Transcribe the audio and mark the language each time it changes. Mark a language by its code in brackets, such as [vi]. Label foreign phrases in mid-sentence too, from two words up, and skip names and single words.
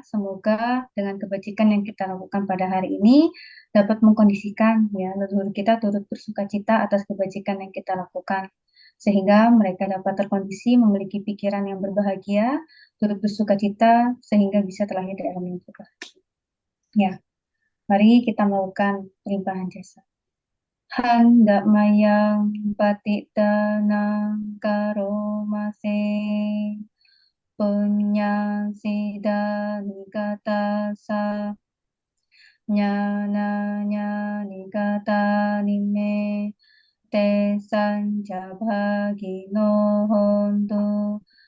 [id] Semoga dengan kebajikan yang kita lakukan pada hari ini dapat mengkondisikan ya leluhur kita turut bersukacita atas kebajikan yang kita lakukan. Sehingga mereka dapat terkondisi memiliki pikiran yang berbahagia, turut bersukacita sehingga bisa terlahir dalam yang berbahagia. Ya, mari kita melakukan pelimpahan jasa. [pi] Hendak mayang patitanang karomase punya sidani kata sa nyana nyani kata nime te sanjabhagino hontu